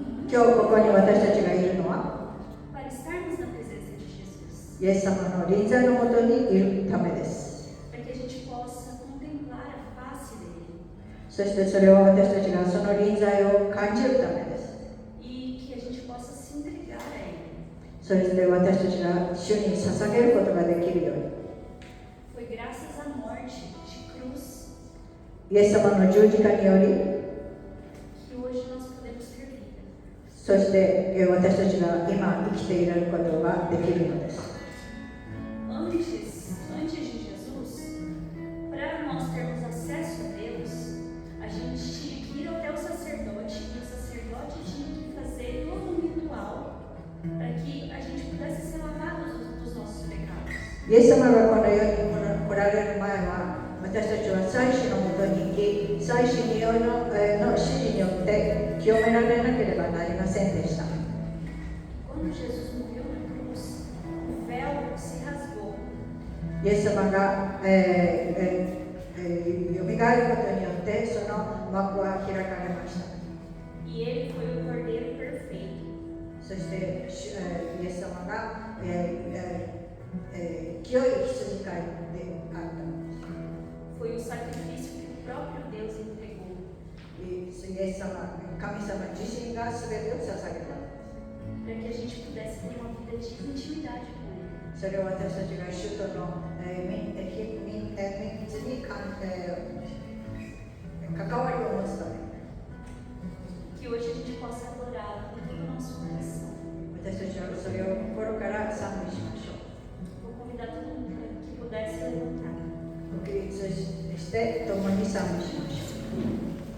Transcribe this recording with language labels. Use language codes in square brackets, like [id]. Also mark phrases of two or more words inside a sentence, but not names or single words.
[ja] 今日ここに私たちがいるのは [pt] para estarmos na presença de Jesus. [ja] イエス様の臨在のもとにいるためです。 [pt] Para que a gente possa contemplar a face dele. [ja] そしてそれは私たちがその臨在を感じるためです。 [pt] E que a gente possa se entregar a ele. [ja] そして私たちが主に捧げることができるように。 [pt] Foi graças à morte de cruz [ja] イエス様の十字架により、 [pt] que hoje nós podemos ter vida. [ja] そして私たちが今生きていることができるのです。 [pt] Antes de Jesus, para nós termos acesso a Deus, a gente tinha que ir até o sacerdote e o sacerdote tinha que fazer todo um ritual para que a gente pudesse ser lavado dos nossos pecados. [ja] イエス様がこの世に来られる前は、私たちは祭司のもとに行き、祭司によるの指示によって清められなければなりませんでした。 [pt] Quando Jesus morreu na cruz, o véu se rasgou. [ja] イエス様が、よみがえることによってその幕は開かれました。 [pt] E ele foi o Cordeiro perfeito. [ja] そしてイエス様が、清い羊飼いであったのです。 [pt] Foi o sacrifício que o próprio Deus entregou. [ja] イエス様、神様自身が全てを捧げたのです。 [pt] Para que a gente pudesse ter uma vida de intimidade com ele. [ja] それを私たちが主との密に関わりを持つために、 [pt] Que hoje a gente possa adorá-lo com todo o nosso coração. [ja] 私たちはそれを心から賛美しましょう。 [pt] Vou convidar todo mundo para que pudesse levantar. [ja] 起立して共に賛美しましょう。